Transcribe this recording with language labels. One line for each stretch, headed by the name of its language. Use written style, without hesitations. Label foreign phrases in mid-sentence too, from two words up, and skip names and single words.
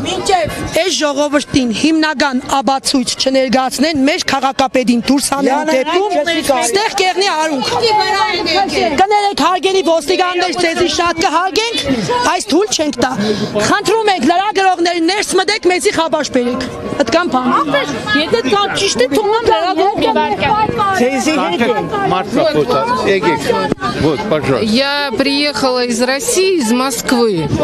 Armenian: Մինչև այս ժողովրդին հիմնական աբացույց չներկայացնեն մեր քաղաքապետին դուրս հանելու դեպքում ստեղ կեղնի արունք։ Կներեք հարգելի ոստիկաններ, ցեզի շատ կհարգենք, այս թույլ չենք տա։ Խնդրում ենք լրագրողներին ներս մտեք, մեզի խաբաշ բերեք։ Այդքան բան։ Եթե դա ճիշտ է, թողնան լրագրողը։ Ցեզի
Russian: Марта, вот, եկեք, вот, пожалуйста. Я приехала из России, из Москвы.